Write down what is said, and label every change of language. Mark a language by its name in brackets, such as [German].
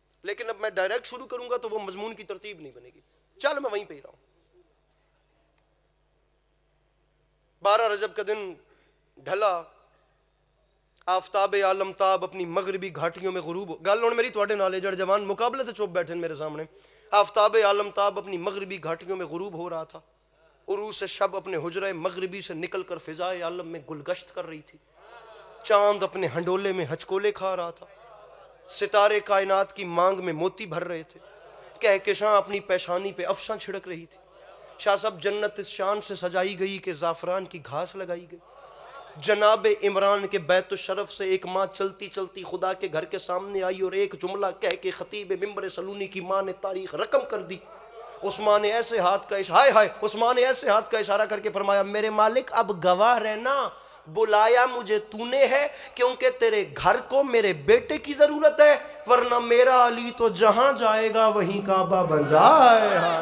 [Urdu] لیکن اب میں ڈائریکٹ شروع کروں گا تو وہ مضمون کی ترتیب نہیں بنے گی. چل میں وہیں پہ ہی رہا ہوں. 12 رجب کا دن ڈھلا، آفتاب عالم تاب اپنی مغربی گھاٹیوں میں غروب ہو. [Punjabi] گل ہوں میری تواڈے نال جڑ جوان مقابلے تے چپ بیٹھے میرے سامنے. [Urdu] آفتاب عالم تاب اپنی مغربی گھاٹیوں میں غروب ہو رہا تھا. عروس شب اپنے حجرہ مغربی سے نکل کر فضائے عالم میں گلگشت کر رہی تھی. چاند اپنے ہنڈولے میں ہچکولے کھا رہا تھا. ستارے کائنات کی مانگ میں موتی بھر رہے تھے. کہکشاں اپنی پیشانی پہ افشاں چھڑک رہی تھی. شاہ صاحب جنت اس شان سے سجائی گئی کہ زعفران کی گھاس لگائی گئی. جناب عمران کے بیت الشرف سے ایک ماں چلتی چلتی خدا کے گھر کے سامنے آئی اور ایک جملہ کہہ کے خطیب ممبر سلونی کی ماں نے تاریخ رقم کر دی. عثمان نے ایسے ہاتھ کا عثمان نے ایسے ہاتھ کا اشارہ کر کے فرمایا میرے مالک اب گواہ رہنا، بلایا مجھے تو نے ہے کیونکہ تیرے گھر کو میرے بیٹے کی ضرورت ہے، ورنہ میرا علی تو جہاں جائے گا وہیں کعبہ بن جائے.